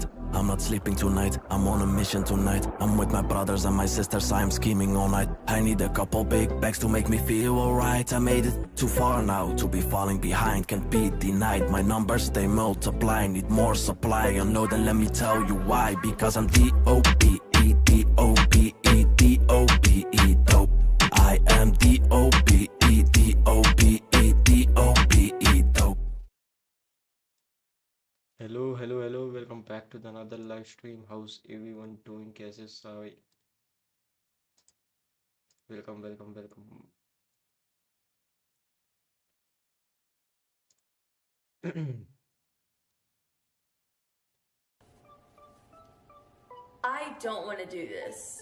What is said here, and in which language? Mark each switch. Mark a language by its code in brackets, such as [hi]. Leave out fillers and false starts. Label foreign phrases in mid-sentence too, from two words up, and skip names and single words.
[en] I'm not sleeping tonight, I'm on a mission tonight. I'm with my brothers and my sisters, I am scheming all night. I need a couple big bags to make me feel alright. I made it too far now to be falling behind, can't be denied. My numbers, they multiply, need more supply. You know, then let me tell you why. Because I'm D-O-P-E, D-O-P-E, D-O-P-E, dope. I am D-O-P-E, D-O-P-E, D-O-P-E, dope. Hello, welcome back to another live stream. How's everyone doing? [hi] कैसे सारे? [en] Welcome. I don't want to do this.